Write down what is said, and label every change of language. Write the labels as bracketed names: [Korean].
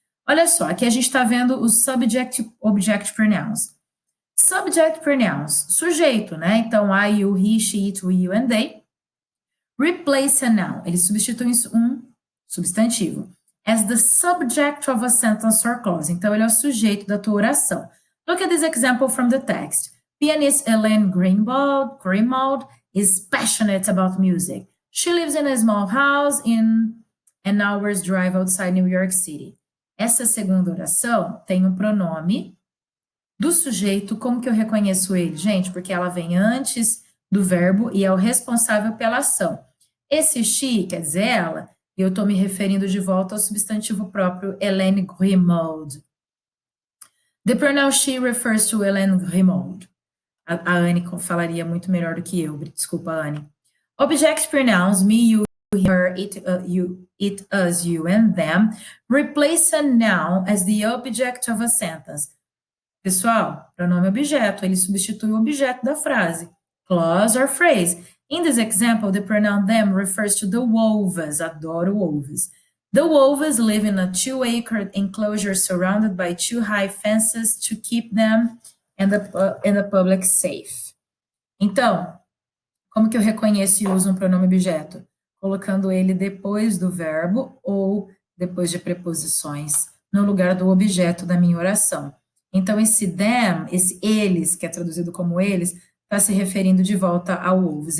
[Portuguese] Olha só, aqui a gente está vendo os subject-object pronouns. Subject pronouns, sujeito, né? [English] Então, I, you, he, she, it, we, you, and they. Replace a noun, [Portuguese] eles substituem um substantivo. [English] As the subject of a sentence or clause. [Portuguese] Então, ele é o sujeito da tua oração. [English] Look at this example from the text. Pianist Elaine Greenwald is passionate about music. She lives in a small house in an hour's drive outside New York City. [Portuguese] Essa segunda oração tem um pronome do sujeito. Como que eu reconheço ele? Gente, porque ela vem antes do verbo e é o responsável pela ação. Esse she, quer dizer ela, eu estou me referindo de volta ao substantivo próprio, Elaine Greenwald. [English] The pronoun she refers to Elaine Greenwald. [Portuguese] A Anne falaria muito melhor do que eu. Desculpa, Anne. [English] Object pronouns, me, you, her, it, us, you, and them, replace a noun as the object of a sentence. [Portuguese] Pessoal, pronome objeto, ele substitui o objeto da frase, [English] clause or phrase. In this example, the pronoun them refers to the Wolves. Adoro Wolves. The Wolves live in a 2-acre enclosure surrounded by 2 high fences to keep them and the public safe. [Portuguese] Então, como que eu reconheço e uso um pronome objeto? Colocando ele depois do verbo ou depois de preposições, no lugar do objeto da minha oração. Então, esse them, esse eles, que é traduzido como eles, está se referindo de volta ao wolves.